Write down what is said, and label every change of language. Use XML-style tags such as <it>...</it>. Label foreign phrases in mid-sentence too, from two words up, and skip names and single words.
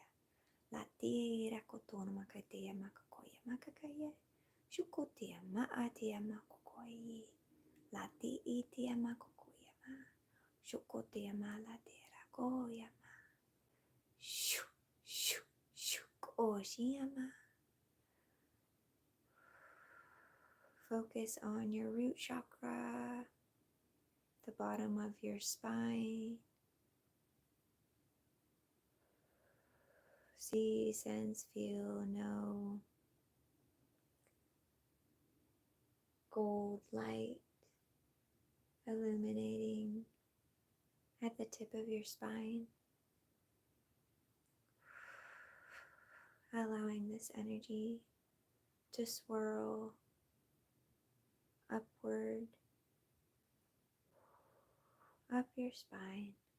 <en>La tera kotorma kateyama kokoya makakaye. Shuko teyama ateyama kokoye. La ti itiyama kokoyama. Shuko teyama la tera koyama. Shu, shu, shu, koshiyama. Focus on your root chakra, the bottom of your spine. See, sense, feel, know gold light illuminating at the tip of your spine, allowing this energy to swirl upward, up your spine.</en>